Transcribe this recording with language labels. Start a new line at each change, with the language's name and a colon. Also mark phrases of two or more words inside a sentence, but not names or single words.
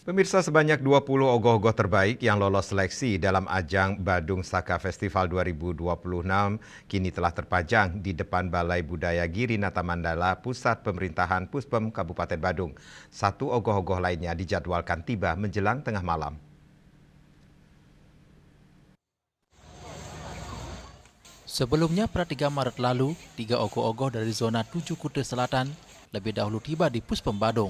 Indonesian: Pemirsa, sebanyak 20 ogoh-ogoh terbaik yang lolos seleksi dalam ajang Badung Saka Festival 2026 kini telah terpajang di depan Balai Budaya Girinata Mandala, Pusat Pemerintahan Puspem Kabupaten Badung. Satu ogoh-ogoh lainnya dijadwalkan tiba menjelang tengah malam. Sebelumnya pada 3 Maret lalu, 3 ogoh-ogoh dari zona 7 Kuta Selatan lebih dahulu tiba di Puspem Badung.